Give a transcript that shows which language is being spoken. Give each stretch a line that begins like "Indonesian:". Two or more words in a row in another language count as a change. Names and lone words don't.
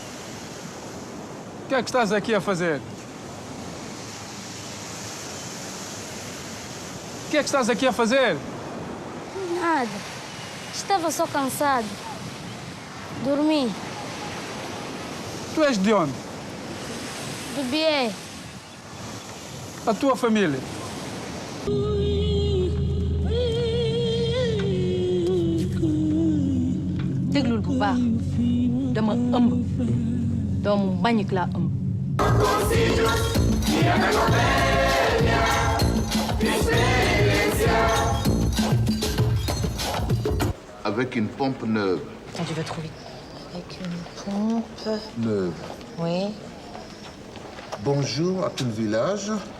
Portuguese: O que é que estás aqui a fazer? O que é que estás aqui a fazer? Nada. Estava só cansado. Dormi. Tu és de onde? Do Bié. A tua família?
Wolof: déglul bu baax dama ëmb doomu mbañik laa ëmb.
French: Avec une pompe neuve. Ah, tu vas trop vite. Avec une pompe. Neuve. Oui. Bonjour à tout le village.